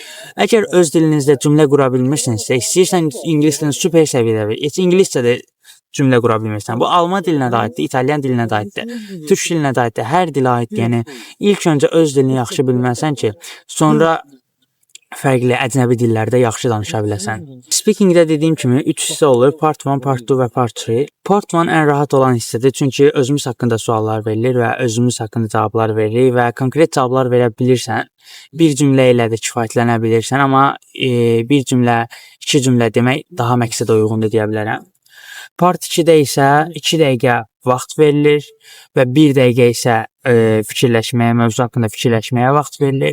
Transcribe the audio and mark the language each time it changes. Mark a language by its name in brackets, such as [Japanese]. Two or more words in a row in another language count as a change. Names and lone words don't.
[Azerbaijani] Əgər öz dilinizdə cümlə qura bilmirsinizsə, istəyirsən ingilislə super səviyyədə, heç ingiliscə də cümlə qura bilmirsən. Bu alman dilinə də aiddir, italyan dilinə də aiddir, türk dilinə də aiddir, hər dilə aiddir. Yəni ilk öncə öz dilini yaxşı bilməlisən ki, sonra fərqli əcnəbi dillərdə yaxşı danışa biləsən. Speakingdə dediyim kimi 3 hissə olur: [English] part 1, part 2 və part 3. [Azerbaijani] Part 1 ən rahat olan hissədir, çünki özümüz haqqında suallar verilir və özümüz haqqında cavablar veririk və konkret cavablar verə bilirsən. Bir cümlə ilə də kifayətlənə bilirsən, amma bir cümlə, 2 cümlə demək daha məqsədə uyğundur deyə bilərəm. Part 2-də isə 2 dəqiqə vaxt verilir və 1 dəqiqə isə fikirləşməyə, mövzu haqqında fikirləşməyə vaxt verilir.